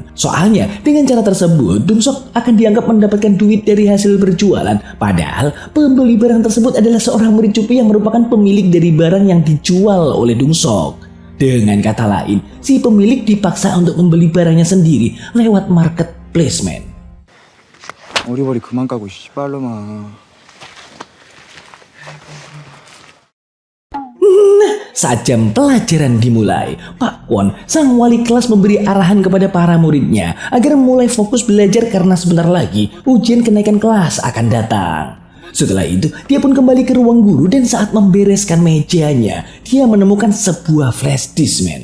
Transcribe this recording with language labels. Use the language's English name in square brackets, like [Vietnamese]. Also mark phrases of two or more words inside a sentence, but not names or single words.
[Indonesian] Soalnya dengan cara tersebut Dungsok akan dianggap mendapatkan duit dari hasil berjualan. Padahal pembeli barang tersebut adalah seorang murid cupu yang merupakan pemilik dari barang yang dijual oleh Dungsok. Dengan kata lain, si pemilik dipaksa untuk membeli barangnya sendiri lewat marketplace man. [Korean] 어리버리 그만 까고 씨발로마. [Indonesian] Saat jam pelajaran dimulai, Pak Kwon, sang wali kelas memberi arahan kepada para muridnya agar mulai fokus belajar karena sebentar lagi ujian kenaikan kelas akan datang. Setelah itu, dia pun kembali ke ruang guru dan saat membereskan mejanya, dia menemukan sebuah [English] flash disk [Indonesian] man.